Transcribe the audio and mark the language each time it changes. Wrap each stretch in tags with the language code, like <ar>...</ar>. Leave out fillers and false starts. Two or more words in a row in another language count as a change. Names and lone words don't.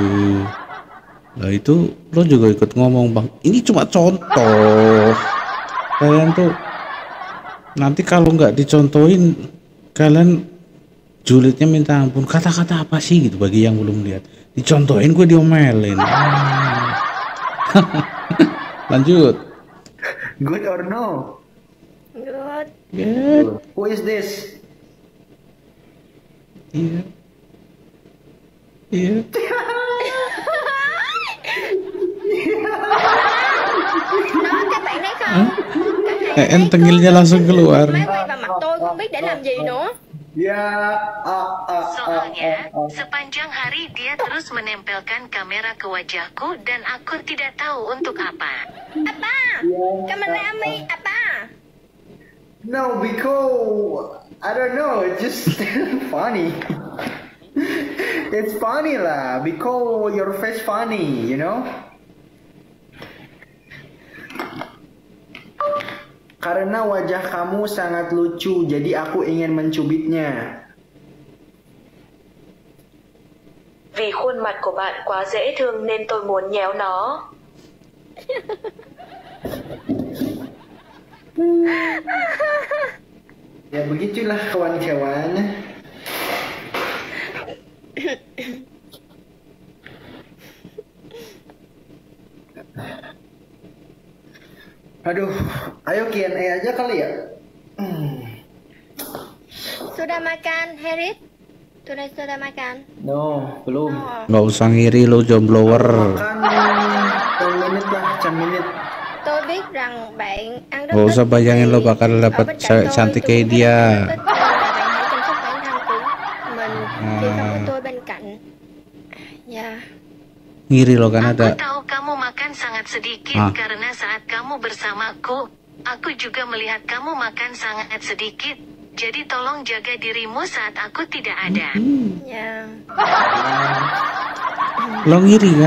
<id>Nah itu lo juga ikut ngomong, bang ini cuma contoh, kalian tuh nanti kalau nggak dicontohin kalian julidnya minta ampun. Kata-kata apa sih gitu bagi yang belum lihat, dicontohin gue diomelin. Lanjut.</id> <en>Good or no? Good. Who is this?</en> <id>Iya. Iya.</id> <vi>Đó, các bạn thấy không?</vi> <id>En tengilnya langsung keluar.</id> <vi>Máy quay vào mặt tôi không biết để làm gì nữa.</vi> <id>Ya, Soalnya, sepanjang hari dia terus menempelkan kamera ke wajahku dan aku tidak tahu untuk apa. Apa? Camera Ami, apa?</id> <en>No, because I don't know, it's just funny. It's funny lah, because your face funny, you know?</en> <id>Karena wajah kamu sangat lucu, jadi aku ingin mencubitnya.</id> <vi>Vì khuôn mặt của bạn quá dễ thương nên tôi muốn nhéo nó.</vi> <id>Ya begitulah kawan-kawan. Aduh, ayo Q&A aja kali ya. Sudah makan, Harris? Sudah makan? No, belum.</id> <en>No.</en> <id>Nggak usah ngiri lo jomblower. Makan 10 menit lah, 10 menit.</id> <vi>Tôi biết rằng bạn ăn rất</vi> <id>Nggak usah bayangin lo bakal</id> <vi>ở</vi> <id>dapet</id> <vi>bên cạnh</vi> <id>cewek</id> <vi>tôi,</vi> <id>cantik</id> <vi>tôi</vi> <id>kayak</id> <vi>cũng rất</vi> <id>dia.</id> <vi>là thích, nên là bạn hãy chăm sóc bản thân của mình khi không có tôi bên cạnh.</vi> <id>Ya. Ngiri lo kan Aku ada. tahu kamu makan sangat sedikit karena saat kamu bersamaku, aku juga melihat kamu makan sangat sedikit. Jadi tolong jaga dirimu saat aku tidak ada. Ya. Lo ngiri kan?</id>